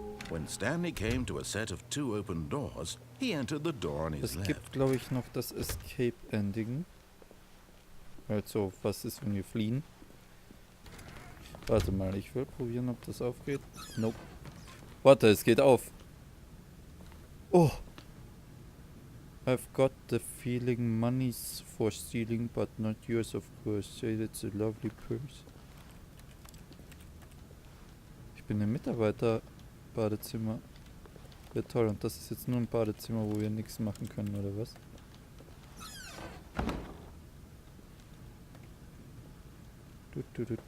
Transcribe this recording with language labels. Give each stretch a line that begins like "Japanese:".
English: When Stanley came to a set of 2 open doors, he entered the door on his
German: Es
English: left.
German: gibt, glaube ich, noch das Escape-Ending. Also, was ist, wenn wir fliehen? Warte mal, ich will probieren, ob das aufgeht. Nope. Warte, es geht auf. Oh!
English: I've got the feeling money's for stealing, but not yours, of course. Say that's a lovely purse.
German: Ich bin im Mitarbeiter-Badezimmer. Ja, toll. Und das ist jetzt nur ein Badezimmer, wo wir nichts machen können, oder was? Du.